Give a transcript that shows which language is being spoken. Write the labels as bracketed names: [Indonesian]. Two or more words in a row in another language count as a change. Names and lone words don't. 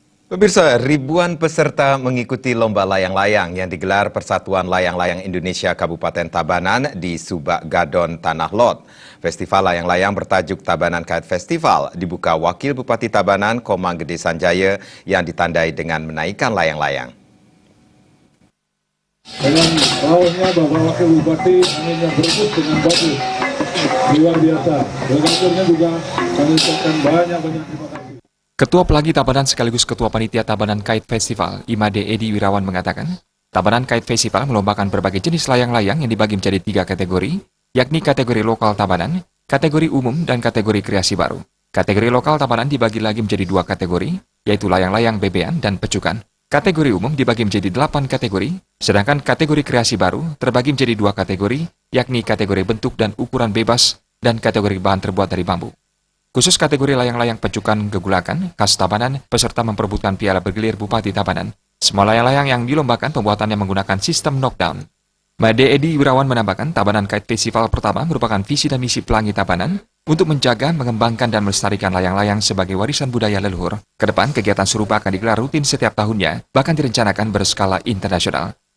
[Indonesian] Pemirsa, ribuan peserta mengikuti lomba layang-layang yang digelar Persatuan Layang-Layang Indonesia Kabupaten Tabanan di Subak Gadon, Tanah Lot. Festival layang-layang bertajuk Tabanan Kite Festival dibuka Wakil Bupati Tabanan, Komang Gede Sanjaya, yang ditandai dengan menaikkan layang-layang. Dengan rawuhnya Bapak Wakil Bupati yang berebut dengan bagus, luar biasa. Bergabungnya juga kami ucapkan banyak terima kasih. Ketua Pelangi Tabanan sekaligus Ketua Panitia Tabanan Kite Festival, Imade Edi Wirawan mengatakan, Tabanan Kite Festival melombakan berbagai jenis layang-layang yang dibagi menjadi 3 kategori, yakni kategori lokal Tabanan, kategori umum, dan kategori kreasi baru. Kategori lokal Tabanan dibagi lagi menjadi 2 kategori, yaitu layang-layang bebean dan pecukan. Kategori umum dibagi menjadi 8 kategori, sedangkan kategori kreasi baru terbagi menjadi 2 kategori, yakni kategori bentuk dan ukuran bebas dan kategori bahan terbuat dari bambu. Khusus kategori layang-layang pecukan gegulakan, khas Tabanan, peserta memperebutkan piala bergilir Bupati Tabanan. Semua layang-layang yang dilombakan pembuatannya menggunakan sistem knockdown. Made Edi Wirawan menambahkan, Tabanan Kite Festival pertama merupakan visi dan misi Pelangi Tabanan untuk menjaga, mengembangkan, dan melestarikan layang-layang sebagai warisan budaya leluhur. Kedepan, kegiatan serupa akan digelar rutin setiap tahunnya, bahkan direncanakan berskala internasional.